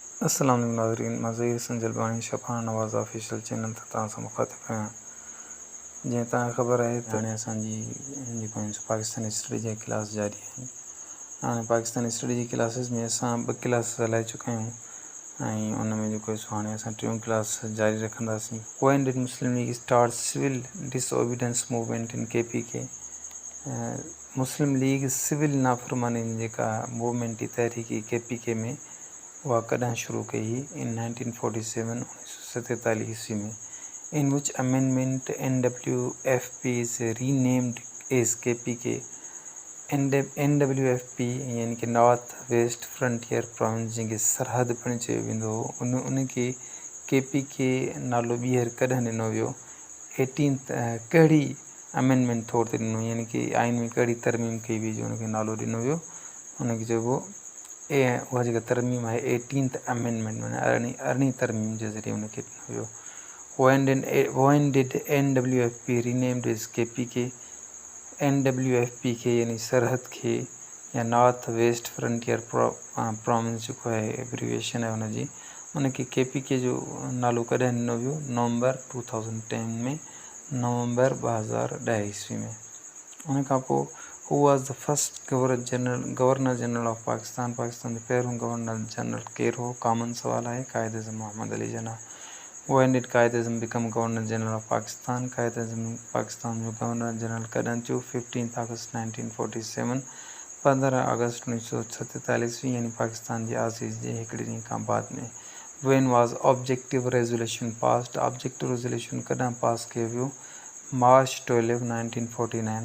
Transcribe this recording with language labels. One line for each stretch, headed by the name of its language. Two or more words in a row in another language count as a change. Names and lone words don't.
Arabic: السلام عليكم
Sindhi: नाज़रीन, मां ज़हीर हसन जलबानी शफ़ान नवाज़
English: official channel
Sindhi: ते तव्हां सां मुख़ातिब आहियां। जीअं तव्हांखे ख़बर आहे त हाणे असांजी जेको पाकिस्तानी स्टडी जी क्लास जारी आहिनि। हाणे पाकिस्तानी स्टडी जी क्लासिस में असां 2 क्लास हलाए चुका आहियूं ऐं उन में जेको हाणे असां 3 क्लास जारी रखंदासीं।
English: When did Muslim League start civil disobedience movement in KPK.
Sindhi: मुस्लिम लीग सिविल नाफ़रमानी जेका मूवमेंट जी तहरीकी KPK में वह कॾहिं शुरू कई इन 1947 ईस्वी में,
English: in which amendment NWFP is renamed as KPK.
Sindhi: NWFP यानी कि नॉर्थ वेस्ट फ्रंटियर प्रोविंस जंहिंखे सरहद पिणु चयो वेंदो हो, उनखे KPK नालो ॿीहर कॾहिं ॾिनो वियो? 18th कहिड़ी अमेंडमेंट तौर ते ॾिनो, यानी कि आइन में कहिड़ी तरमीम कई वई जो उनखे नालो ॾिनो वियो? उनखे चइबो उहा जेका तरमीम आहे 18th अमेंडमेंट, माना 18वीं तरमीम जे ज़रिए उनखे ॾिनो वियो।
English: When did NWFP renamed as KPK?
Sindhi: NWFP खे यानी सरहद खे या नॉर्थ वेस्ट फ्रंटियर प्रोविंस जेको आहे एब्रीविएशन आहे हुनजी, उनखे KPK जो नालो कॾहिं ॾिनो वियो? नवंबर 2010 में, नवंबर 2010 ईस्वी में। उन खां पोइ
English: who was the first governor general of Pakistan.
Sindhi: पाकिस्तान जो पहिरों
English: governor general
Sindhi: केरु हो? कॉमन सवाल आहे। कायद अज़म मोहम्मद अली जना।
English: When did कायद अज़म become governor general of Pakistan?
Sindhi: कायद अज़म पाकिस्तान जो
English: governor general
Sindhi: कॾहिं थियो? 15 अगस्त 1947, 15 अगस्त 1947 यानी पाकिस्तान जी आज़ादी जे हिकिड़े ॾींहं खां बाद में।
English: When was Objective Resolution passed?
Sindhi: ऑब्जेक्टिव रेज़ोल्यूशन कॾहिं पास कयो वियो? मार्च 12, 1949।